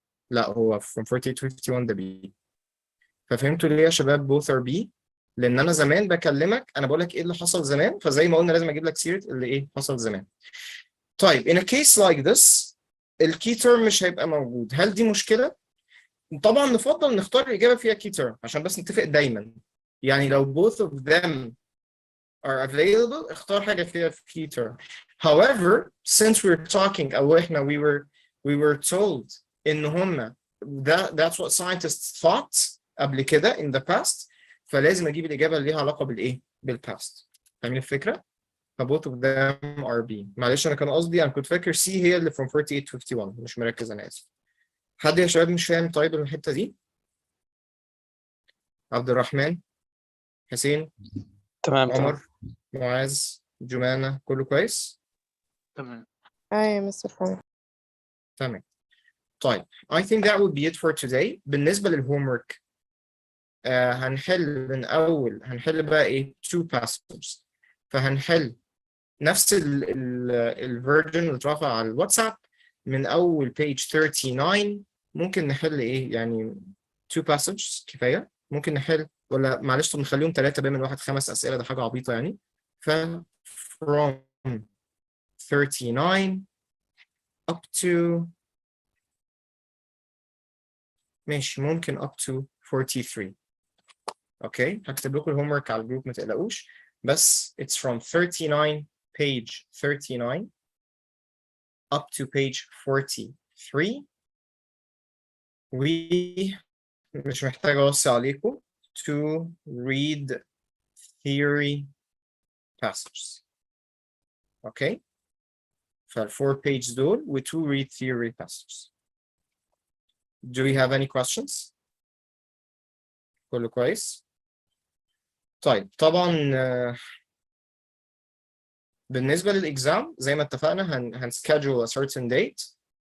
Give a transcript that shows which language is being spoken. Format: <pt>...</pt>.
<ar>لا هو from 48 to 51 ده بي. ففهمتوا ليه يا شباب</ar> <en>both are B؟</en> <ar>لان انا زمان بكلمك انا بقول لك ايه اللي حصل زمان، فزي ما قلنا لازم اجيب لك سيره اللي ايه حصل زمان. طيب</ar> <en>in a case like this</en> <ar>الكي تيرم مش هيبقى موجود، هل دي مشكله؟ طبعا نفضل نختار الاجابه فيها كي تيرم عشان بس نتفق دايما. يعني لو</ar> <en>both of them are available</en> <ar>اختار حاجه فيها key term.</ar> <en>However since we're talking</en> <ar>او احنا</ar> <en>we were told</en> <ar>ان هم</ar> <en>that's what scientists thought</en> <ar>قبل كده</ar> <en>in the past،</en> <ar>فلازم اجيب الاجابه اللي ليها علاقه بالايه بالpast. فاهمين الفكره؟ ف</ar> <en>both of them are B.</en> <ar>معلش انا كان قصدي انا كنت فاكر C هي اللي from 48 to 51، مش مركز انا اسف. حد يا شباب مش فاهم طيب الحته دي؟ عبد الرحمن، حسين، تمام عمر، معاذ، جمانة، كله كويس؟ تمام. ايوه يا مستر فاهم. تمام.</ar> <en>طيب I think that would be it for today.</en> <ar>بالنسبة للهومورك هنحل بقى ايه two passages. فهنحل نفس الفيرجن اللي اترفع على الواتساب من اول page 39. ممكن نحل ايه يعني two passages كفاية. ممكن نحل ولا معلش طب نخليهم 3 بما ان الواحد 5 اسئلة، ده حاجة عبيطة يعني. ف</ar> <en>from 39 up to</en> <ar>ماشي ممكن up to 43. اوكي هكتب لكم الهوم ورك على الجروب ما تقلقوش.</ar> <en>بس it's from 39 page 39 up to page 43.</en> <ar>ومش محتاج اوصي عليكم</ar> <en>to read theory passages.</en> <ar>اوكي فال4 pages دول و</ar> <en>to read theory passages. Do we have any questions؟</en> <ar>كله كويس؟ طيب طبعا بالنسبة للإكزام زي ما اتفقنا هنسكادجول</ar> <en>a certain date.</en>